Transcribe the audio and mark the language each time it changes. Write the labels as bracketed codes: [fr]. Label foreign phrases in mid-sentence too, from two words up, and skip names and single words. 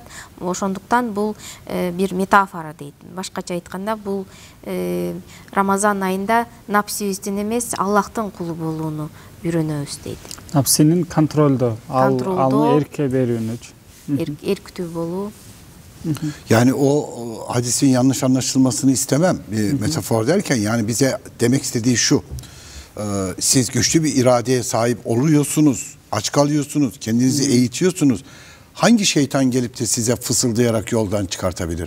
[ky] Ошондуктан бул бир метафора дейт. Башкача айтканда, бул Рамазан айында напсибиздин эмес, Аллахтын кулу болууну үйрөнөбүз дейт. Напсинин контролдо, аны эрке берүүнүчү. Эрктүү болуу. [tr] Yani o hadisin yanlış anlaşılmasını istemem. Metafor derken yani bize demek istediği şu. Siz güçlü bir iradeye sahip oluyorsunuz. Aç kalıyorsunuz. Kendinizi eğitiyorsunuz. Hangi şeytan gelip de size fısıldayarak yoldan çıkartabilir?